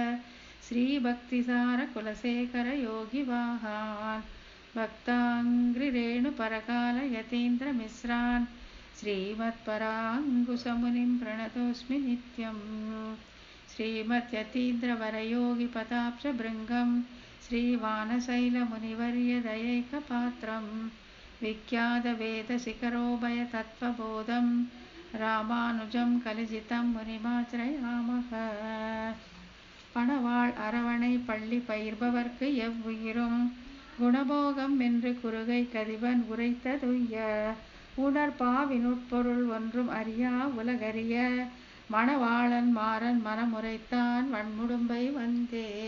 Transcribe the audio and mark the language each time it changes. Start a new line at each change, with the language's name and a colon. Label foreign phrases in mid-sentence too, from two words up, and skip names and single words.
Sanskrit: श्रीभक्तिसारकुलशेखरयोगिवाहान् भक्ताङ्घ्रिरेणुपरकालयतीन्द्रमिश्रान् श्रीमत्पराङ्कुशमुनिं प्रणतोऽस्मि नित्यं श्रीमद्यतीन्द्रवरयोगिपदाब्जभृङ्गं श्रीवानशैलमुनिवर्यदयैकपात्रं विख्यातवेदशिखरोभयतत्त्वबोधं रामानुजं कलिजितं मुनिमाश्रयामः
Tamil: பணவாள் அரவணை பள்ளி பயிர்பவர்க்கு எவ்வுயிரும் குணபோகம் என்று குறுகை கதிவன் உரைத்ததுய்ய உணர்பாவினுட்பொருள் ஒன்றும் அறியா உலகறிய மணவாளன் மாறன் மனமுரைத்தான் வன்முடும்பை வந்தே.